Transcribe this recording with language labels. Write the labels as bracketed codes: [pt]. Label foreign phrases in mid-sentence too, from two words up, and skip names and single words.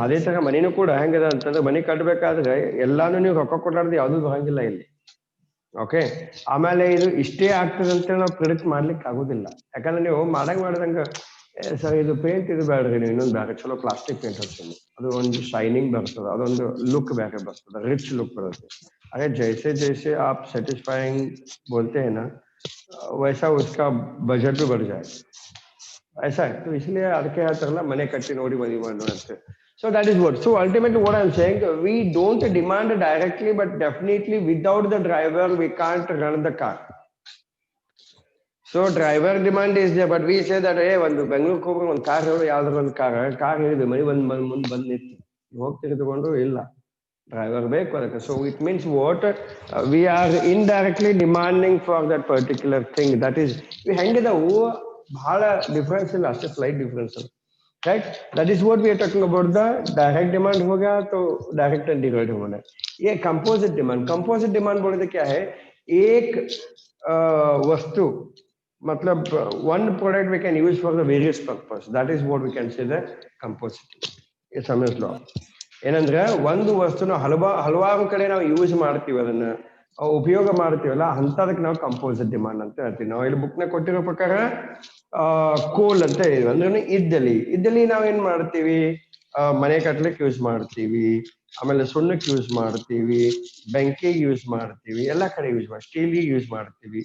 [kn] ಅದೇ ತರ ಮನೇನು ಕೂಡ ಹೆಂಗದ ಅಂತಂದ್ರೆ, ಮನೆ ಕಟ್ಟಬೇಕಾದ್ರೆ ಎಲ್ಲಾನು ನೀವು ರೊಕ್ಕ ಕೊಡಲಾರ್ದು ಯಾವ್ದು ಬರಂಗಿಲ್ಲ ಇಲ್ಲಿ, ಓಕೆ. ಆಮೇಲೆ ಇದು ಇಷ್ಟೇ ಆಗ್ತದೆ ಅಂತ ನಾವು ಪ್ರಿಡಿಕ್ಟ್ ಮಾಡ್ಲಿಕ್ಕೆ ಆಗುದಿಲ್ಲ. ಯಾಕಂದ್ರೆ ನೀವು ಮಾಡಿದಂಗ ಸರ್ ಇದು ಪೇಂಟ್ ಇದು ಬೇಡ್ರಿ, ನೀವು ಇನ್ನೊಂದು ಬೇರೆ ಚಲೋ [en] plastic paint [kn] ಹಚ್ಚಿಲ್ಲ, ಅದು ಒಂದು ಶೈನಿಂಗ್ ಬರ್ತದೆ, ಅದೊಂದು ಲುಕ್ ಬೇರೆ ಬರ್ತದೆ, [en] rich look बರುತ್ತೆ. [hi] अरे जैसे जैसे आप सेटिस्फाइंग बोलते हैं ना, वैसा उसका बजट भी बढ़ जाए, ऐसा है। तो इसलिए [kn] ಅದಕ್ಕೆ ಹೇಳ್ತಾರಲ್ಲ ಮನೆ ಕಟ್ಟಿ ನೋಡಿ ಮದುವೆ ಮಾಡು ಅಂತ. [en] So that is what. So ultimately what I'm saying, we don't demand directly, but definitely without the driver we can't run the car. So driver demand is there, but we say that [kn] ಒಂದು ಬೆಂಗಳೂರಿಗೆ ಹೋಗ್ಬೇಕು, ಒಂದು ಕಾರ್ ಯಾವ್ದಾದ್ರು ಒಂದು ಕಾರ್ ಹಿಡಿದು ಮನೆ ಮುಂದೆ ಬಂದು ನಿಂತು ಹೋಗ್ತಿರಿ ತಗೊಂಡು ಇಲ್ಲ, ಡ್ರೈವರ್ ಬೇಕು ಅದಕ್ಕೆ. [en] So it means what we are indirectly demanding for that particular thing. that is [kn] ಹೆಂಗಿದವು ಬಹಳ ಡಿಫ್ರೆನ್ಸ್ ಇಲ್ಲ, ಅಷ್ಟೇ [en] slight difference [kn] ಅಲ್ಲ. [en] Right, that is what we are talking about the direct demand [hi] हो गया तो [en] direct and derived demand है. [hi] ये [en] composite demand, composite demand [hi] बोले तो क्या है, एक वस्तु मतलब [en] one product we can use for the various purpose, that is what we can say the composite. [hi] ये समझ लो. [kn] ಏನಂದ್ರೆ ಒಂದು ವಸ್ತುನ ಹಲವಾರು ಕಡೆ ನಾವು ಯೂಸ್ ಮಾಡ್ತೀವಿ, ಅದನ್ನ ಉಪಯೋಗ ಮಾಡ್ತೀವಲ್ಲ ಅಂತದಕ್ಕೆ ನಾವು [en] composite demand [kn] ಅಂತ ಹೇಳ್ತೀವಿ. ನಾವು ಇಲ್ಲಿ ಬುಕ್ ನ ಕೊಟ್ಟಿರೋ ಪ್ರಕಾರ ಕೋಲ್ ಅಂತ ಹೇಳಿದ್ವಿ, ಅಂದ್ರೆ ಇದ್ದಲ್ಲಿ ನಾವೇನ್ ಮಾಡ್ತೀವಿ, ಮನೆ ಕಟ್ಲಿಕ್ಕೆ ಯೂಸ್ ಮಾಡ್ತೀವಿ, ಆಮೇಲೆ ಸುಣ್ಣಕ್ಕೆ ಯೂಸ್ ಮಾಡ್ತೀವಿ, ಬೆಂಕಿಗೆ ಯೂಸ್ ಮಾಡ್ತೀವಿ, ಎಲ್ಲಾ ಕಡೆ ಯೂಸ್ ಮಾಡ್ತೀವಿ, ಸ್ಟೀಲ್ಗೆ ಯೂಸ್ ಮಾಡ್ತೀವಿ.